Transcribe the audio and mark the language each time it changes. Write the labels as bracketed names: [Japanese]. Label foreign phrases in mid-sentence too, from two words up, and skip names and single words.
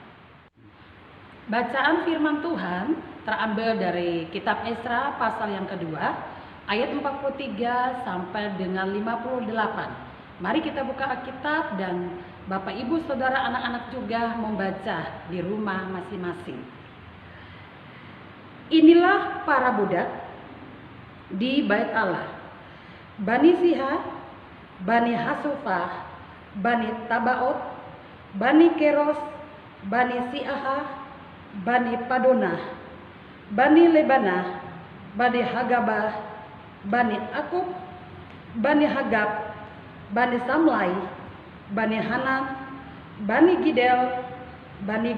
[Indonesian] Bacaan firman Tuhan terambil dari kitab Esra pasal yang kedua, ayat 43 sampai dengan 58. Mari kita buka Alkitab dan Bapak Ibu Saudara anak-anak juga membaca di rumah masing-masing. Inilah para budak di Bait Allah, Bani Siha, Bani Hasufah, Bani Tabaot, Bani Keros, Bani Siaha, Bani Padonah, Bani Lebanah, Bani Hagabah, Bani Akub, Bani Hagab, Bani Samlai, Bani Hanan, Bani Gidel, Bani